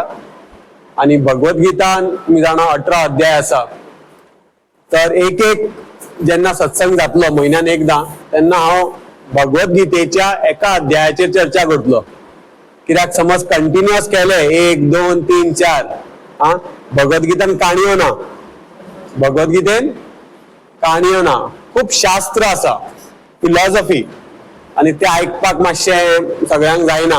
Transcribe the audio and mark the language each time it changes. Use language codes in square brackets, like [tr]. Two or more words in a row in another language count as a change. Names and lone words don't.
[kok] आणि भगवत गीता तुम्ही जाणा 18 अध्याय असा। तर एक जेन्ना सत्संग जातलो म्हयन्यान एकदा तेन्ना हांव भगवत गीतेच्या एका अध्यायाचेर चर्चा करतलो। कित्याक समज कंटिन्युअस केले 1 2 3 4 भगवत गीतान काणयो ना। भगवत गीतेन काणयो ना, खूप शास्त्र असा, फिलॉसॉफी, आणि ते ऐकपाक मातशें सगळ्यांक जायना।